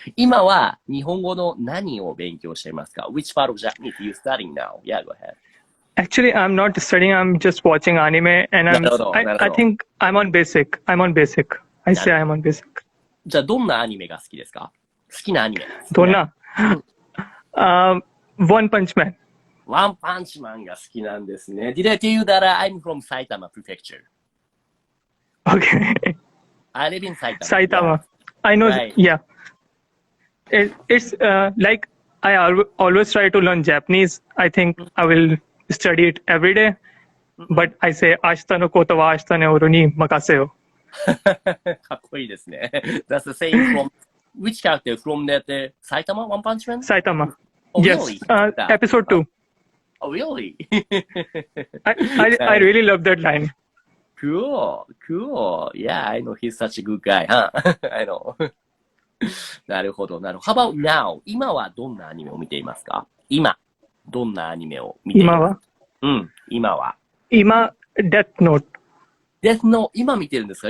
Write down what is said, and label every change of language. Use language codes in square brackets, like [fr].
[ja] 今は日本語の何を勉強していますか？ [en] Which part of Japanese are you studying now? Yeah, go ahead. Actually, I'm not studying. I'm just watching anime, and [ja] なるほど、なるほど。 [en] I think I'm on basic. I'm on basic. I say I'm on basic. [ja] じゃあ、どんなアニメが好きですか？好きなアニメ。どんなOne Punch Man. ワンパンチマンが好きなんですね。 [en] Did I tell you that I'm from Saitama Prefecture? Okay. I live in Saitama. Saitama. I know. Right. Yeah. It's like I always try to learn Japanese. I think I will study it every day. But I say, [ja] 明日のことは明日の夜に任せよ。かっこいいですね。 [en] That's the saying from which character? From that Saitama One Punch Man? Saitama. Oh, Yes. really? Episode 2. Oh, really? I really love that line. Cool. Yeah, I know he's such a good guy, huh? I know. [ja] なるほど。 [en] How about now? [ja] 今はどんなアニメを見ていますか？今、どんなアニメを見ていますか？今は。今、 [en] Death Note. [ja] Death Note、今見てるんですか？